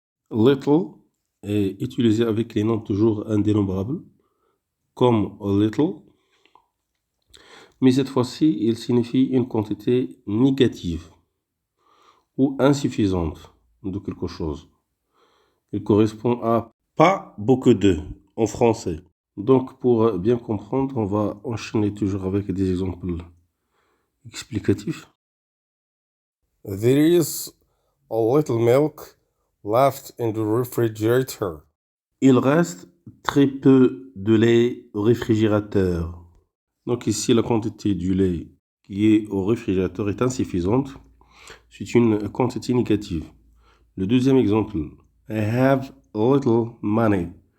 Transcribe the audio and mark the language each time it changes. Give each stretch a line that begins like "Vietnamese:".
French: Little est utilisé avec les noms toujours indénombrables, comme a little, mais cette fois-ci, il signifie une quantité négative ou insuffisante de quelque chose. Il correspond à pas beaucoup de en français. Donc, pour bien comprendre, on va enchaîner toujours avec des exemples explicatifs.
English: There is a little milk left in the refrigerator.
French: Il reste très peu de lait au réfrigérateur. Donc ici, la quantité du lait qui est au réfrigérateur est insuffisante. C'est une quantité négative. Le deuxième exemple,
English: I have a little money.